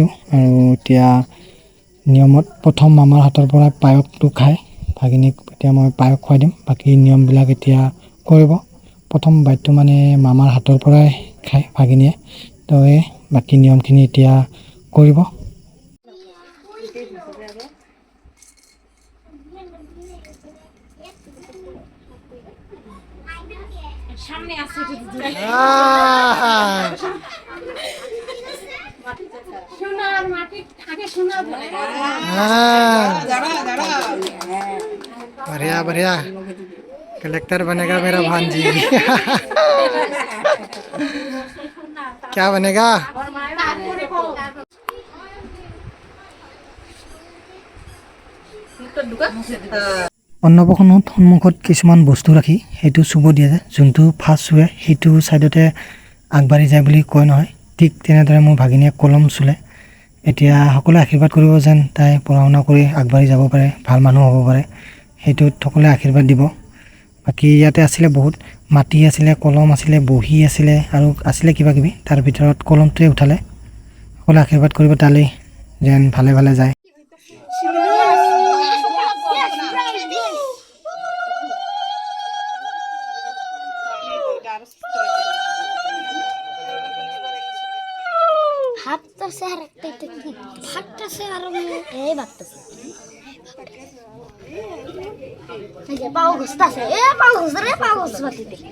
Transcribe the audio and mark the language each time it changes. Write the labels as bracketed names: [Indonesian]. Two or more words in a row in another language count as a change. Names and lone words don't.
[Assamese] আৰু এতিয়া নিয়মত প্ৰথম মামাৰ হাতৰ পৰা পায়সটো খায় ভাগিনীক। এতিয়া মই পায়স খুৱাই দিম। বাকী নিয়মবিলাক এতিয়া কৰিব। প্ৰথম বাইটো মানে মামাৰ হাতৰ পৰাই খায় ভাগিনীয়ে। তো এই বাকী নিয়মখিনি এতিয়া কৰিব। [Bangla] সামনে আছে সোনার মাটি আগে সোনা ধরে [Hindi] बढ़िया बढ़िया, कलेक्टर बनेगा मेरा भांजी। क्या बनेगा? [Assamese] অন্নপ্ৰসনত সন্মুখত কিছুমান বস্তু ৰাখি সেইটো চুব দিয়া যায়। যোনটো ফাৰ্ষ্ট চুৱে সেইটো ছাইডতে আগবাঢ়ি যায় বুলি কয় নহয়, ঠিক তেনেদৰে মোৰ ভাগিনীয়ে কলম চুলে। এতিয়া সকলোৱে আশীৰ্বাদ কৰিব যেন তাই পঢ়া শুনা কৰি আগবাঢ়ি যাব পাৰে, ভাল মানুহ হ'ব পাৰে, সেইটোত সকলোৱে আশীৰ্বাদ দিব। বাকী ইয়াতে আছিলে বহুত মাটি আছিলে, কলম আছিলে, বহী আছিলে আৰু আছিলে কিবা কিবি। তাৰ ভিতৰত কলমটোৱে উঠালে। সকলোৱে আশীৰ্বাদ কৰিব তালৈ যেন ভালে ভালে যায়। [Bangla] ভাবতেছে আর একটা ভাবতেছে আর এই ভাবতেছে এই যে পাও ঘুরতেছে এ পাও ঘুরছে রে পাও ঘুরছে বাতিতে